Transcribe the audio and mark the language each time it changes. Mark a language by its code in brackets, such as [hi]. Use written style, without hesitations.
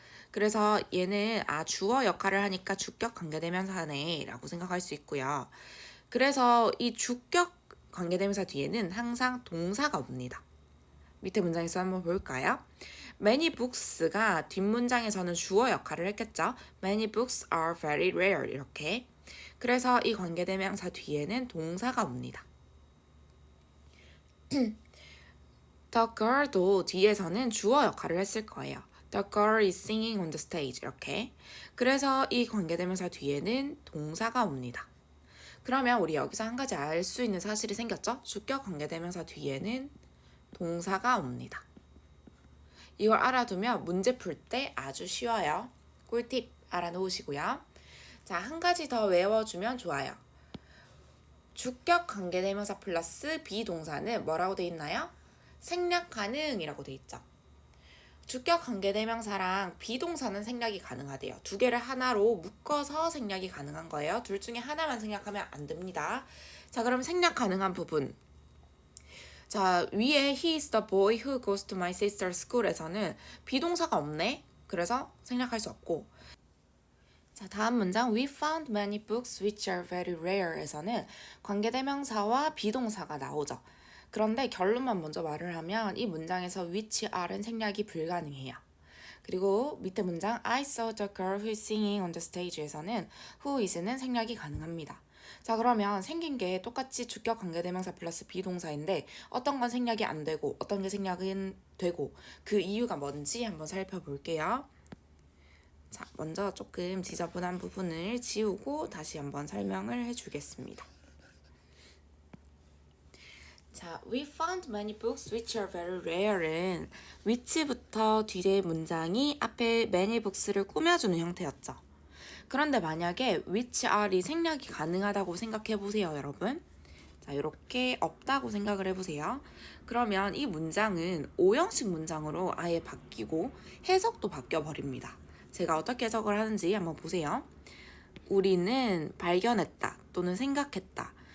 [ko] 그래서 얘는 주어 역할을 하니까 주격 관계대명사네 라고 생각할 수 있고요. 그래서 이 주격 관계대명사 뒤에는 항상 동사가 옵니다. 밑에 문장에서 한번 볼까요? Many books가 뒷문장에서는 주어 역할을 했겠죠. [en] Many books are very rare [ko] 이렇게. 그래서 이 관계대명사 뒤에는 동사가 옵니다. The girl도 뒤에서는 주어 역할을 했을 거예요. [en] The girl is singing on the stage [ko] 이렇게. 그래서 이 관계대명사 뒤에는 동사가 옵니다. 그러면 우리 여기서 한 가지 알 수 있는 사실이 생겼죠? 주격 관계대명사 뒤에는 동사가 옵니다. 이걸 알아두면 문제 풀 때 아주 쉬워요. 꿀팁 알아놓으시고요. 자, 한 가지 더 외워주면 좋아요. 주격 관계대명사 플러스 비동사는 뭐라고 돼 있나요? 생략 가능이라고 돼 있죠. 주격 관계대명사랑 비동사는 생략이 가능하대요. 두 개를 하나로 묶어서 생략이 가능한 거예요. 둘 중에 하나만 생략하면 안 됩니다. 자, 그럼 생략 가능한 부분. 자, 위에 [en] he is the boy who goes to my sister's school에서는 [ko] 비동사가 없네. 그래서 생략할 수 없고. 자, 다음 문장 [en] we found many books which are very rare에서는 [ko] 관계대명사와 비동사가 나오죠. 그런데 결론만 먼저 말을 하면 이 문장에서 which are는 생략이 불가능해요. 그리고 밑에 문장 [en] I saw the girl who is singing on the stage에서는 who is는 [ko] 생략이 가능합니다. 자, 그러면 생긴 게 똑같이 주격 관계대명사 플러스 비동사인데 어떤 건 생략이 안 되고 어떤 게 생략은 되고 그 이유가 뭔지 한번 살펴볼게요. 자, 먼저 조금 지저분한 부분을 지우고 다시 한번 설명을 해주겠습니다. [en] 자, we found many books which are very rare는 which부터 [ko] 뒤에 문장이 앞에 many books를 꾸며주는 형태였죠. 그런데 만약에 which are이 생략이 가능하다고 생각해 보세요, 여러분. 자, 이렇게 없다고 생각을 해보세요. 그러면 이 문장은 오형식 문장으로 아예 바뀌고 해석도 바뀌어 버립니다. 제가 어떻게 해석을 하는지 한번 보세요. 우리는 발견했다 또는 생각했다.